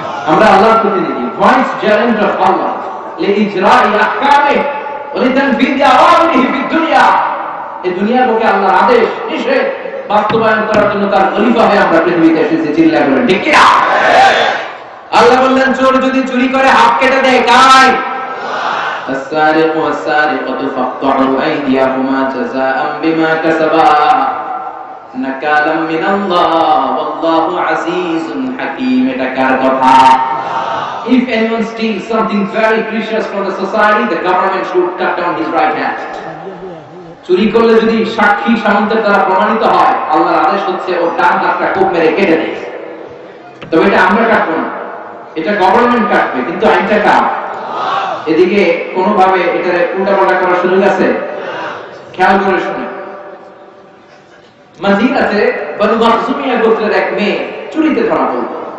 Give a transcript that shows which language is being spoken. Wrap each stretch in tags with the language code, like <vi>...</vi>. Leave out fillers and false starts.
<bn>আমরা আল্লাহর প্রতিনিধি, ভাইস চ্যালেঞ্জ অফ আল্লাহ</bn> <ar>লিইজরাই আহকামিহি ওয়া লিতানফিযি আওয়ামিরিহি ফিদ দুনিয়া।</ar> <bn>এই দুনিয়ার বুকে আল্লাহর আদেশ নিষেধ বাস্তবায়ন করার জন্য তার খলিফা হয়ে আমরা পৃথিবীতে এসেছি। চিল্লায় বলেন ঠিক কি না? আল্লাহ বললেন, চোর যদি চুরি করে হাত কেটে দেয়, কার?</bn> <ar>السارق والسارقة فاقطعوا أيديهما جزاء بما كسبا نكالا من الله والله عزيز حكيم।</ar> <bn>এটা কার কথা?</bn> <en>If anyone steals something very precious from the society, the government should cut down his right hand.</en> <bn>চুরি করলে যদি সাক্ষী সামন্তের দ্বারা প্রমাণিত হয়, আল্লাহর আদেশ হচ্ছে ওর ডান হাতটা কোপ মেরে কেটে দেয়। তবে এটা আমরা কাটবো না, এটা গভর্নমেন্ট কাটবে, কিন্তু আইনটা কার? এদিকে কোনোভাবে এটা উল্টাপাল্টা করার সুযোগ আছে? খেয়াল করে শুনে, মদিনাতে বনু মাখজুমিয়া গোত্রের এক মেয়ে চুরিতে ধরা পড়ল।</bn>